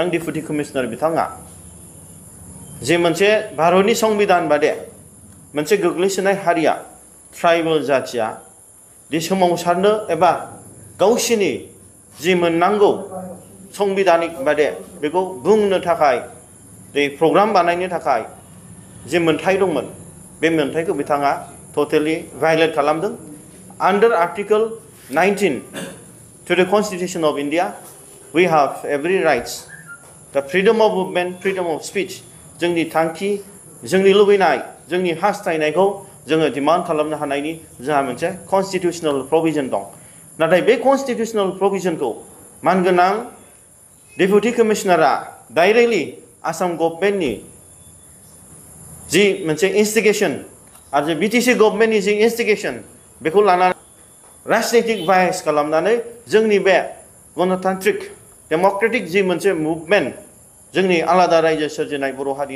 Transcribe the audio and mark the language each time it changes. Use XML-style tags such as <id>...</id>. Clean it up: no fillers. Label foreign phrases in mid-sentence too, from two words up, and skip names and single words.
<brx>डेपुटि कमिशनार बिथाङा जे मोनसे भारतनि संबिधान बादे मोनसे गोग्लैसोनाय हारिया ट्राइबेल जाथिया जे सोमावसारनो एबा गावसिनि जि मोननांगौ संबिधानिक बादे बेखौ बुंनो थाखाय बे प्रग्राम बानायनो थाखाय जे मोन्थाय दंमोन बे मोन्थायखौ बिथाङा</brx> <en>totally violate</en> <brx>खालामदों।</brx> <en>under article 19 to the constitution of India we have every rights the freedom of movement, freedom of speech</en> <brx>जोंनि थांखि, जोंनि लुबैनाय, जोंनि हास्थायनायखौ जोङो डिमान्ड खालामनो हानायनि जोंहा मोनसे</brx> <en>constitutional provision</en> <brx>दं नाथाय बे</brx> <en>constitutional provision</en> <brx>मानगोनां डेपुटि</brx> <en>commissioner directly Assam government</en> <brx>जि मोनसे इन्स्टिगेशन आरो</brx> <en>BTC government</en> <brx>जि इन्स्टिगेशन बेखौ लानानै राजनीतिक बायस खालामनानै जोंनि बे गणतान्त्रिक डेम'क्रेटिक जि मोनसे मुभमेन्ट जोंनि आलादा रायजो सोरजिनाय बर' हारिनि</brx>